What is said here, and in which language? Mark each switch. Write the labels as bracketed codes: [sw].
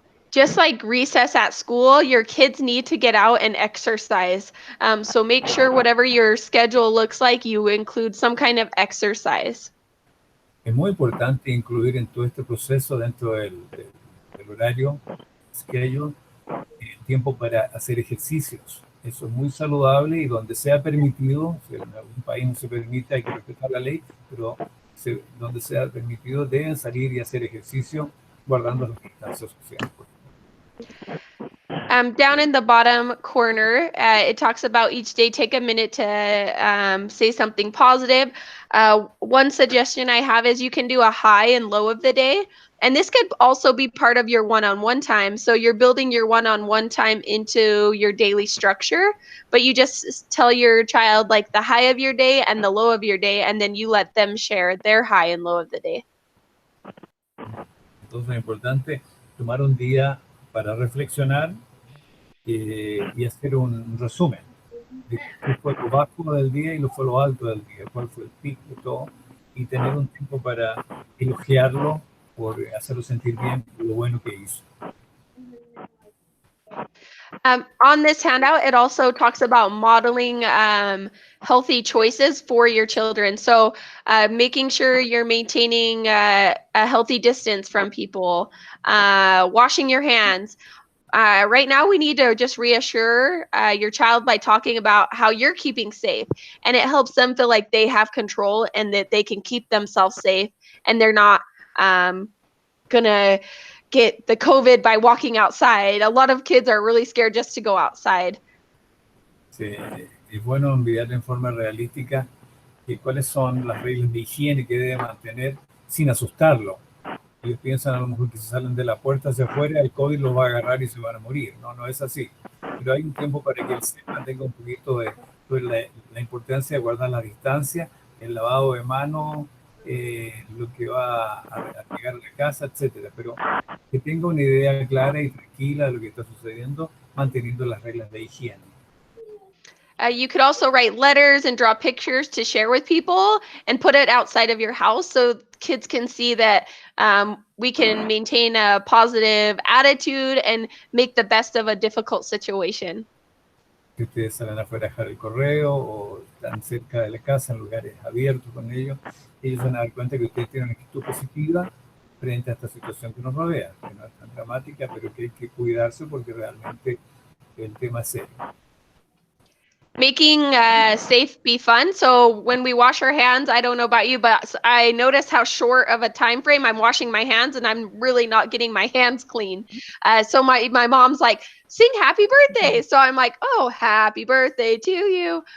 [en] Just like recess at school, your kids need to get out and exercise. So make sure whatever your schedule looks like, you include some kind of exercise. [es] Es muy importante incluir en todo este proceso dentro del horario, schedule, tiempo para hacer ejercicios. Eso es muy saludable y donde sea permitido, si en algún país no se permite, hay que respetar la ley, pero donde sea permitido deben salir y hacer ejercicio guardando las distancias sociales. [en] Down in the bottom corner, it talks about each day, take a minute to say something positive. One suggestion I have is you can do a high and low of the day. And this could also be part of your one-on-one time. So you're building your one-on-one time into your daily structure, but you just tell your child like the high of your day and the low of your day, and then you let them share their high and low of the day. [es] Entonces es importante tomar un día para reflexionar y hacer un resumen de qué fue lo bajo del día y lo fue lo alto del día, cuál fue el pico y todo, y tener un tiempo para elogiarlo por hacerlo sentir bien por lo bueno que hizo. [en] On this handout, it also talks about modeling healthy choices for your children. So making sure you're maintaining a healthy distance from people, washing your hands. Right now, we need to just reassure your child by talking about how you're keeping safe. And it helps them feel like they have control and that they can keep themselves safe and they're not going to get the COVID by walking outside. A lot of kids are really scared just to go outside. [es] Sí, es bueno enviar en forma realística cuáles son las reglas de higiene que debe mantener sin asustarlo. Ellos piensan a lo mejor que si salen de la puerta hacia afuera, el COVID los va a agarrar y se van a morir. No, no es así. Pero hay un tiempo para que él tenga un poquito de la importancia de guardar la distancia, el lavado de manos, lo que va a llegar a la casa, etcétera. Pero que tenga una idea clara y tranquila de lo que está sucediendo, manteniendo las reglas de higiene. [en] You could also write letters and draw pictures to share with people and put it outside of your house so kids can see that we can maintain a positive attitude and make the best of a difficult situation. [es] Si ustedes salen afuera a dejar el correo o están cerca de la casa en lugares abiertos con ellos van a dar cuenta que ustedes tienen una actitud positiva frente a esta situación que nos rodea, que no es tan dramática, pero que hay que cuidarse porque realmente el tema es serio. [en] Making safe be fun. So when we wash our hands, I don't know about you, but I notice how short of a time frame I'm washing my hands and I'm really not getting my hands clean. So my mom's like, sing happy birthday. So I'm like, oh, happy birthday to you.